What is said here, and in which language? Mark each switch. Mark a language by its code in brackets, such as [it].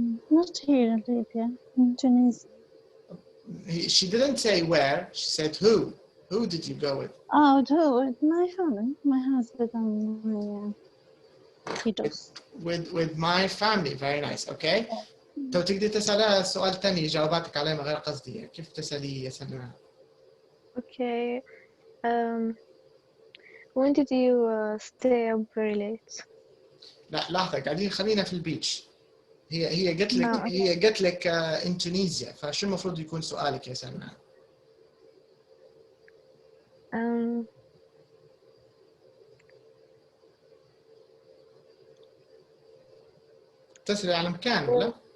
[en] Not here in Libya, in Tunisia. She didn't say where, she said who. Who did you go with? Oh, with my family, my husband and my kiddos. With my family, very nice, okay. [ar] تو تقدر تسألها سؤال تاني جواباتك عليه من غير قصدي، كيف تسألي يا سلمى؟ [en] Okay. When did you stay up very late? [ar] لا لحظة، قاعدين خلينا في البيتش. هي قالت لك [en] in Tunisia، [ar] فشو المفروض يكون سؤالك يا سلمى؟ تسألي على مكان ولا؟